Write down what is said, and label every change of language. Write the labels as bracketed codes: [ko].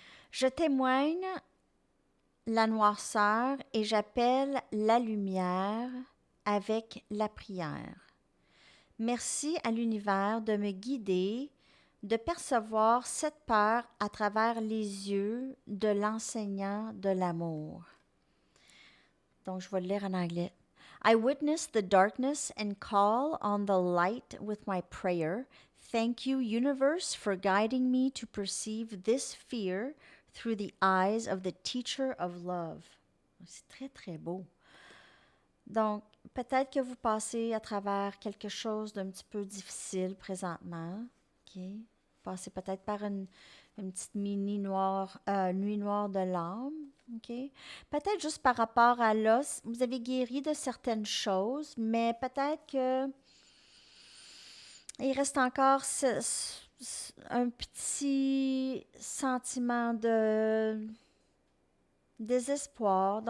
[fr] Je témoigne la noirceur et j'appelle la lumière avec la prière. Merci à l'univers de me guider, de percevoir cette peur à travers les yeux de l'enseignant de l'amour. Donc, je vais le lire en anglais. [en] I witness the darkness and call on the light with my prayer. Thank you, universe, for guiding me to perceive this fear through the eyes of the teacher of love. [fr] C'est très, très beau. Donc, peut-être que vous passez à travers quelque chose d'un petit peu difficile présentement. OK? Passez peut-être par une petite nuit noire de l'âme. OK? Peut-être juste par rapport à l'os, vous avez guéri de certaines choses, mais peut-être que il reste encore un petit sentiment de désespoir.